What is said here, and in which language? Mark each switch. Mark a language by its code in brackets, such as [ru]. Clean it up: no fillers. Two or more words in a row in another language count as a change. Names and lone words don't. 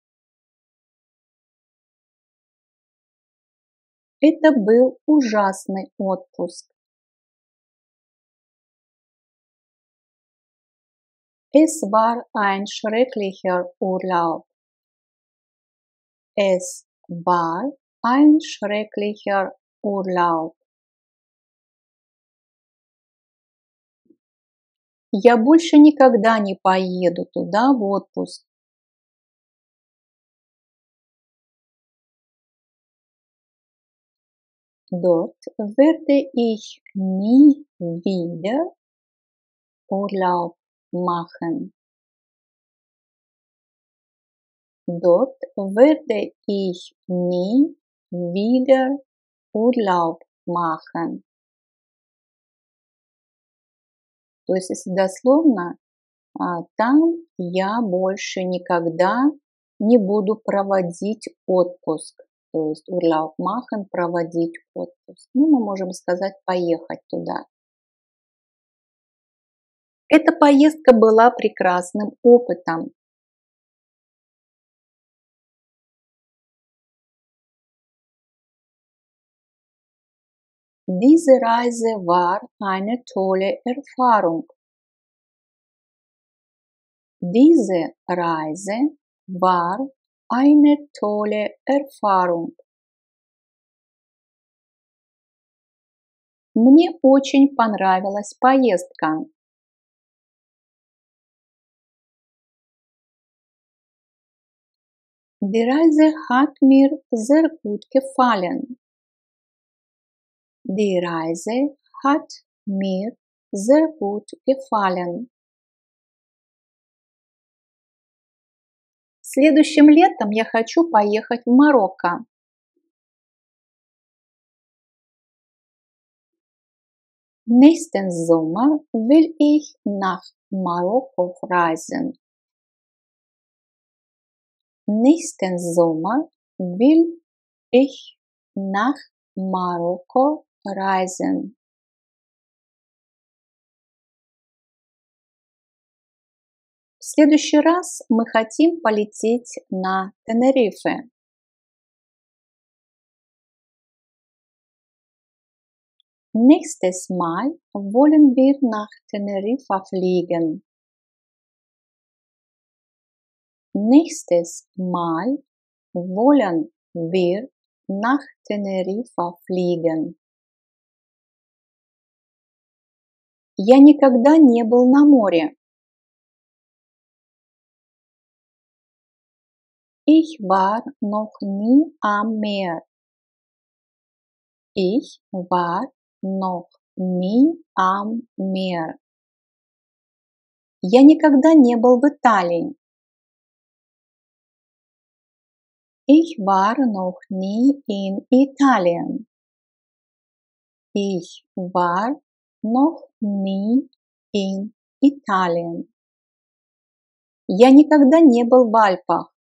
[ru] Это был ужасный отпуск. [de] Es war ein schrecklicher Urlaub. Es war ein schrecklicher Urlaub. [ru] Я больше никогда не поеду туда в отпуск. [de] Dort werde ich nie wieder Urlaub machen. Dort werde ich nie wieder Urlaub machen. [ru] То есть, если дословно, там я больше никогда не буду проводить отпуск. То есть [de] Urlaub machen, [ru] проводить отпуск. Ну, мы можем сказать поехать туда. Эта поездка была прекрасным опытом. [de] Diese Reise war eine tolle Erfahrung. Diese Reise war eine tolle Erfahrung. [ru] Мне очень понравилась поездка. [de] Die Reise hat mir sehr gut gefallen. Die Reise hat mir sehr gut gefallen. [ru] Следующим летом я хочу поехать в Марокко. [de] Nächsten Sommer will ich nach Marokko reisen. Nächsten Sommer will ich nach Marokko reisen. [ru] В следующий раз мы хотим полететь на Тенерифе. [de] Nächstes Mal wollen wir nach Teneriffa fliegen. Nächstes Mal wollen wir nach Teneriffa fliegen. [ru] Я никогда не был на море. [de] Ich war noch nie am Meer. Ich war noch nie am Meer. [ru] Я никогда не был в Италии. [de] Ich war noch nie in Italien. Ich war noch nie in Italien. [ru] Я никогда не был в Альпах.